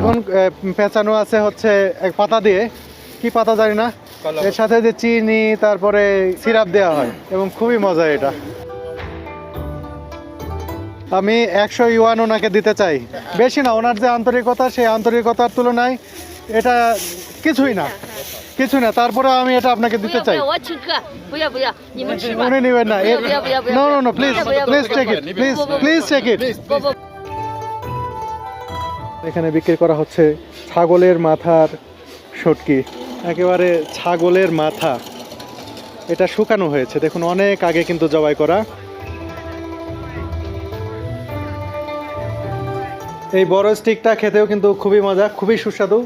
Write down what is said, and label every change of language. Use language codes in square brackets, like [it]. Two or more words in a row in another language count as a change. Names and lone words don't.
[bn] দেখুন পেঁচানো আছে হচ্ছে এক পাতা দিয়ে, কি পাতা জানি না, এর সাথে যে চিনি তারপরে সিরাপ দেওয়া হয় এবং খুবই মজা এটা। আমি 100 ইউয়ান ওনাকে দিতে চাই, বেশি না। ওনার যে আন্তরিকতা, সেই আন্তরিকতার তুলনায় এটা কিছুই না, কিছুই না। তারপরে আমি এটা আপনাকে [zh] 不 [bn] দিতে [zh] 要不 [bn] চাই। [zh] 要，我要请客，不要不要，你们吃吧。 [bn] উনি নেবেন না। [zh] 不要不要不要不要。 [en] no no no, please [zh] 不要不要 [en] please take it, please please take it. [zh] 不不。 [bn] এখানে বিক্রি করা হচ্ছে ছাগলের মাথার শুটকি, একেবারে ছাগলের মাথা। এটা শুকানো হয়েছে, দেখুন অনেক আগে কিন্তু জবাই করা। এই বড় স্টিকটা খেতেও কিন্তু খুবই মজা, খুবই সুস্বাদু।